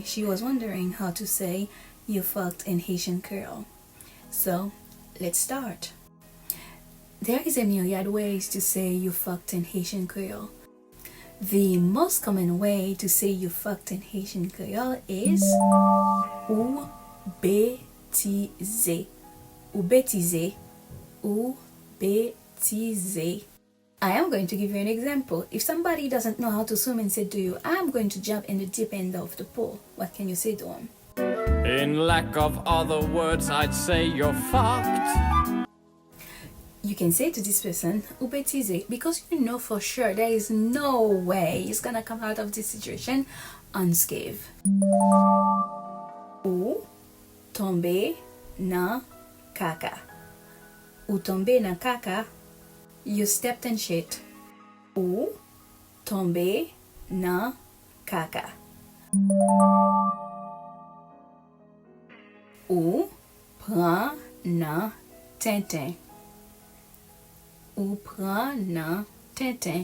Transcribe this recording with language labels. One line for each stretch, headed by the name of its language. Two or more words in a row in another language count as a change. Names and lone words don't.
English: She was wondering how to say "you fucked" in Haitian Creole. So, let's start. There is a myriad ways to say "you fucked" in Haitian Creole. The most common way to say "you fucked" in Haitian Creole is
Haitian Creole: ou betize, ou betize, ou betize.
English: I am going to give you an example. If somebody doesn't know how to swim and say to you, "I'm going to jump in the deep end of the pool," what can you say to him? In lack of other words, I'd say you're fucked. You can say to this person,
Haitian Creole: "ou betize,"
English: because you know for sure there is no way he's gonna come out of this situation unscathed.
Haitian Creole: Ou tonbe na kaka. Ou tonbe na kaka,
English: you stepped in shit.
Haitian Creole: Ou tonbe na kaka. Ou pran na tenten. Ou pran na tenten.